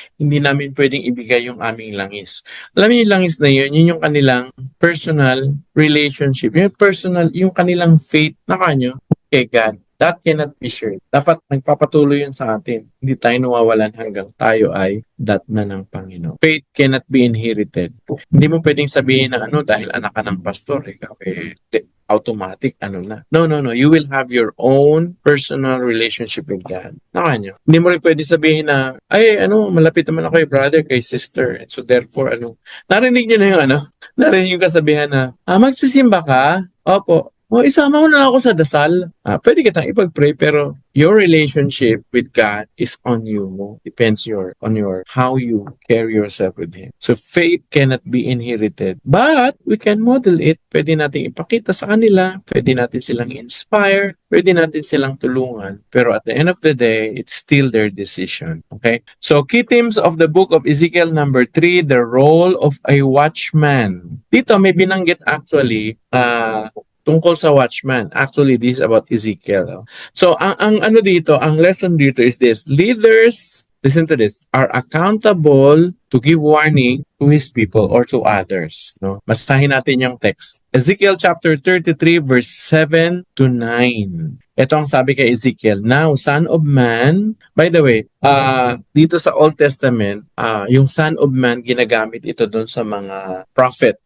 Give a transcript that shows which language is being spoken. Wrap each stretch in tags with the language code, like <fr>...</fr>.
<tl>Hindi namin pwedeng ibigay yung aming langis. Alam niyo yung langis na yun yung kanilang personal relationship, yung kanilang faith na kanyo kay God.</tl> <en>That cannot be shared.</en> <tl>Dapat nagpapatuloy yun sa atin. Hindi tayo nawawalan hanggang tayo ay dat na ng Panginoon.</tl> <en>Faith cannot be inherited.</en> <tl>Hindi mo pwedeng sabihin na dahil anak ka ng pastor, automatic, na. No.</tl> <en>You will have your own personal relationship with God.</en> <tl>Nakanyo. Hindi mo rin pwede sabihin na, malapit naman ako kay brother, kay sister. And so therefore, narinig nyo na yung narinig yung kasabihan na, magsisimba ka? Opo. O isama mo na lang ako sa dasal. Pwede kitang ipag-pray pero</tl> <en>your relationship with God is on you. Depends on your how you carry yourself with Him. So faith cannot be inherited, but we can model it.</en> <tl>Pwede natin ipakita sa kanila, pwede natin silang inspire, pwede natin silang tulungan.</tl> <en>Pero at the end of the day, it's still their decision. Okay? So key themes of the book of Ezekiel number 3, the role of a watchman.</en> <tl>Dito may binanggit actually tungkol sa watchman.</tl> <en>Actually, this is about Ezekiel.</en> <tl>So, ang ano dito, ang lesson dito is this.</tl> <en>Leaders, listen to this, are accountable to give warning to his people or to others.</en> <tl>No? Basahin natin yung text. Ezekiel chapter 33 verse 7 to 9. Ito ang sabi kay Ezekiel,</tl> <en>"Now, son of man," by the way,</en> <tl>dito sa Old Testament, yung son of man, ginagamit ito doon sa mga prophet.</tl>